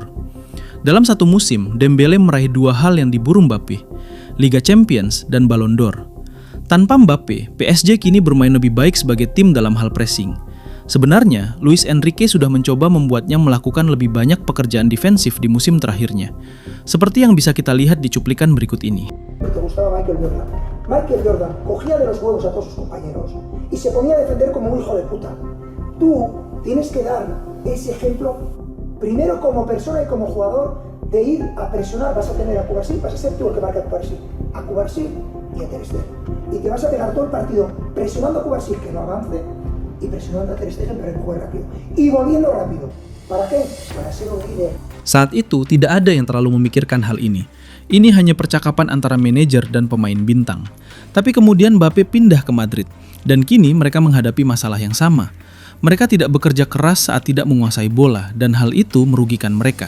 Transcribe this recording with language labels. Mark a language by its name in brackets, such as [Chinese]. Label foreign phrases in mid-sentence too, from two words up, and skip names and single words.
[Indonesian] Dalam satu musim, Dembélé meraih 2 hal yang diburu Mbappe, Liga Champions dan Ballon d'Or. Tanpa Mbappe, PSG kini bermain lebih baik sebagai tim dalam hal pressing. Sebenarnya, Luis Enrique sudah mencoba membuatnya melakukan lebih banyak pekerjaan defensif di musim terakhirnya. Seperti yang bisa kita lihat di cuplikan berikut ini. [Spanish] Michael Jordan cogía de los huevos a todos sus compañeros y se ponía a defender como un hijo de puta. Tú tienes que dar ese ejemplo primero como persona y como jugador de ir a presionar. Vas a tener a Cubarsí, vas a ser tú el que marca a Cubarsí y a Ter Stegen. Y te vas a pegar todo el partido presionando a Cubarsí que no avance y presionando a Ter Stegen para que juegue rápido y volviendo rápido. ¿Para qué? Para ser un líder. [Indonesian] Saat itu tidak ada yang terlalu memikirkan hal ini. Ini hanya percakapan antara manajer dan pemain bintang. Tapi kemudian Mbappe pindah ke Madrid, dan kini mereka menghadapi masalah yang sama. Mereka tidak bekerja keras saat tidak menguasai bola, dan hal itu merugikan mereka.